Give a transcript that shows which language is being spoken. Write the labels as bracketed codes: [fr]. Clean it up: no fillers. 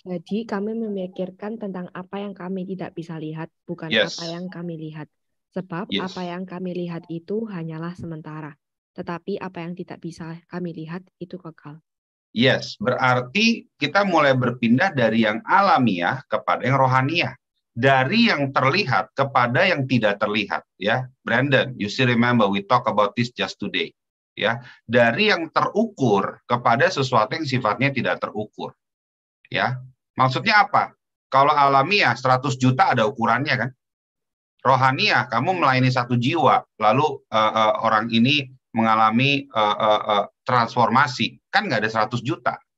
[id] Jadi kami memikirkan tentang apa yang kami tidak bisa lihat, bukan apa yang kami lihat. Sebab apa yang kami lihat itu hanyalah sementara. Tetapi apa yang tidak bisa kami lihat itu kekal. Yes, berarti kita mulai berpindah dari yang alamiah kepada yang rohaniah. Dari yang terlihat kepada yang tidak terlihat. [en] Ya, Brandon, you still remember we talk about this just today. [id] Ya, dari yang terukur kepada sesuatu yang sifatnya tidak terukur. Ya, maksudnya apa? Kalau alamiah 100 juta ada ukurannya kan? Rohaniah kamu melayani 1 jiwa, lalu orang ini mengalami transformasi, kan nggak ada 100 juta.